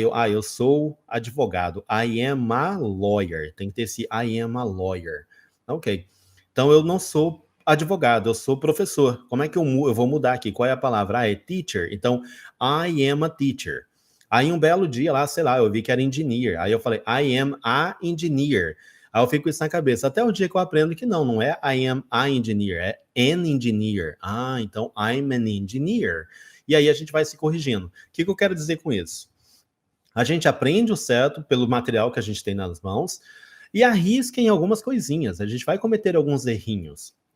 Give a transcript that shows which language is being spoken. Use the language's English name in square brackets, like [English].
[Portuguese] Eu sou advogado. [English] I am a lawyer. [Portuguese] Tem que ter esse [English] I am a lawyer. [Portuguese] Ok. Então eu não sou advogado, eu sou professor. Como é que eu vou mudar aqui? Qual é a palavra? É teacher. Então, [English] I am a teacher. [Portuguese] Aí um belo dia lá, sei lá, eu vi que era engineer. Aí eu falei, [English] I am a engineer. [Portuguese] Aí eu fico com isso na cabeça. Até o dia que eu aprendo que não é [English] I am a engineer, [Portuguese] é an engineer. Então [English] I'm an engineer. [Portuguese] E aí a gente vai se corrigindo. O que eu quero dizer com isso? A gente aprende o certo pelo material que a gente tem nas mãos, e arrisca em algumas coisinhas, a gente vai cometer alguns errinhos.